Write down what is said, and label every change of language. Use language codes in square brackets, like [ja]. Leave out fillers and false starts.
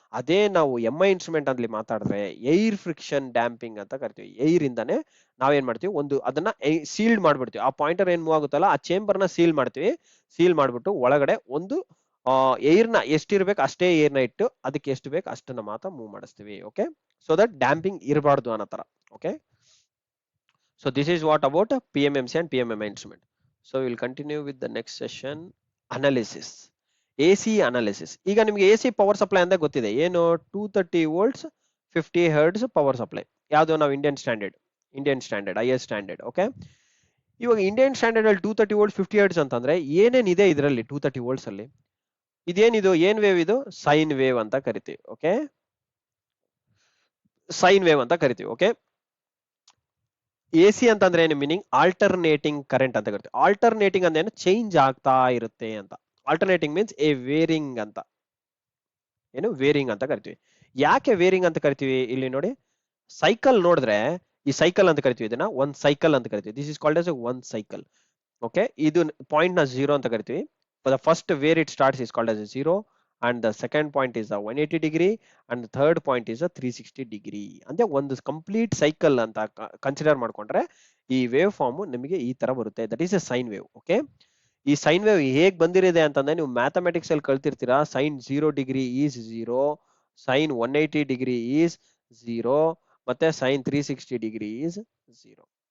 [kn] ಅದೇ ನಾವು MI instrument ಅಲ್ಲಿ ಮಾತಾಡಿದ್ರೆ ಏರ್ ಫ್ರಿಕ್ಷನ್ ಡ್ಯಾಂಪಿಂಗ್ ಅಂತ ಕರಿತೀವಿ. ಏರ್ ಇಂದಾನೆ ನಾವೇನ್ ಮಾಡ್ತೀವಿ, ಅದನ್ನ ಸೀಲ್ಡ್ ಮಾಡ್ಬಿಡ್ತೀವಿ. ಆ ಪಾಯಿಂಟರ್ ಏನ್ ಮೂವ್ ಆಗುತ್ತಲ್ಲ ಆ ಚೇಂಬರ್ ನ ಸೀಲ್ ಮಾಡ್ತೀವಿ. ಸೀಲ್ ಮಾಡ್ಬಿಟ್ಟು ಒಳಗಡೆ ಒಂದು ಏರ್ ನ ಎಷ್ಟಿರ್ಬೇಕು ಅಷ್ಟೇ ಏರ್ನ ಇಟ್ಟು ಅದಕ್ಕೆ ಎಷ್ಟು ಬೇಕು ಅಷ್ಟನ್ನ ಮಾತ್ರ ಮೂವ್ ಮಾಡಿಸ್ತೀವಿ. ಓಕೆ, ಸೊ ದಟ್ ಡ್ಯಾಂಪಿಂಗ್ ಇರಬಾರ್ದು ಅನ್ನೋ ತರ. [en] Okay, so this is what about PMMC and PMMI instrument. So we'll continue with the next session, analysis. AC analysis. [kn] ಈಗ ನಿಮಗೆ AC ಪವರ್ ಸಪ್ಲೈ ಅಂತ ಗೊತ್ತಿದೆ, ಏನು 230 ವೋಲ್ಟ್ಸ್ 50 ಹರ್ಟ್ಸ್ ಪವರ್ ಸಪ್ಲೈ. ಯಾವುದು, ನಾವು Indian standard IS standard. Okay, ಇವಾಗ Indian standard ಅಲ್ಲಿ 230 volts 50 hertz ಅಂತಂದ್ರೆ ಏನೇನಿದೆ ಇದರಲ್ಲಿ 230 ವೋಲ್ಟ್ಸ್ ಅಲ್ಲಿ, ಇದೇನಿದು, ಏನ್ ವೇವ್ ಇದು, ಸೈನ್ ವೇವ್ ಅಂತ ಕರಿತೀವಿ. ಓಕೆ, ಸೈನ್ ವೇವ್ ಅಂತ ಕರಿತೀವಿ. ಓಕೆ, AC ಅಂತಂದ್ರೆ ಏನು ಮೀನಿಂಗ್, ಆಲ್ಟರ್ನೇಟಿಂಗ್ ಕರೆಂಟ್ ಅಂತ ಕರಿತೀವಿ. ಆಲ್ಟರ್ನೇಟಿಂಗ್ ಅಂದ್ರೆ ಏನು, ಚೇಂಜ್ ಆಗ್ತಾ ಇರುತ್ತೆ ಅಂತ. [en] alternating means a varying [kn] ಅಂತ, ಏನು ವೇರಿಂಗ್ ಅಂತ ಕರಿತೀವಿ. ಯಾಕೆ ವೇರಿಂಗ್ ಅಂತ ಕರಿತೀವಿ, ಇಲ್ಲಿ ನೋಡಿ ಸೈಕಲ್ ನೋಡಿದ್ರೆ ಈ ಸೈಕಲ್ ಅಂತ ಕರಿತೀವಿ, ಇದನ್ನ ಒಂದ್ ಸೈಕಲ್ ಅಂತ ಕರಿತೀವಿ. [en] This is called as one cycle. Okay, [kn] ಇದು ಪಾಯಿಂಟ್ ನ 0 ಅಂತ ಕರಿತೀವಿ. [en] The first where it starts is called as 0 and the second point is a 180 degree and the third point is a 360 degree. [kn] ಅಂದ್ರೆ ಒಂದು complete cycle ಅಂತ consider ಮಾಡ್ಕೊಂಡ್ರೆ ಈ wave form ನಿಮಗೆ ಈ ತರ ಬರುತ್ತೆ. [en] That is a sine wave. [kn] Okay, ಈ ಸೈನ್ ವೇವ್ ಹೇಗ್ ಬಂದಿರಿದೆ ಅಂತಂದ್ರೆ ನೀವು ಮ್ಯಾಥಮೆಟಿಕ್ಸ್ ಅಲ್ಲಿ ಕಲ್ತಿರ್ತೀರಾ. [en] sine 0 degree is 0, sine 180 degree is 0, [kn] ಮತ್ತೆ [en] Sine 360 degree is 0.